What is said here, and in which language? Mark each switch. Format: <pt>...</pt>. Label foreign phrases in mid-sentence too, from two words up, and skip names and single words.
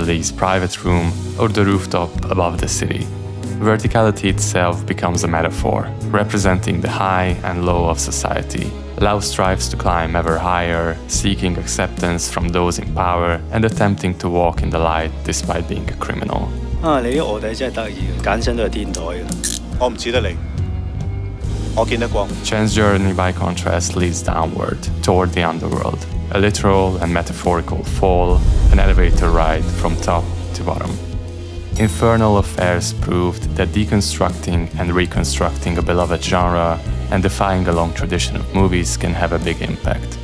<en>Lee's private room or the rooftop above the city. Verticality itself becomes a metaphor, representing the high and low of society. Lau strives to climb ever higher, seeking acceptance from those in power and attempting to walk in the light despite being a criminal.</en> <yue>你啲卧底真係得意，揀親都係天台嘅。我唔似得你，我見得光。</yue> <en>Chen's journey, by contrast, leads downward, toward the underworld. A literal and metaphorical fall, an elevator ride from top to bottom. Infernal Affairs proved that deconstructing and reconstructing a beloved genre and defying a long tradition of movies can have a big impact.</en>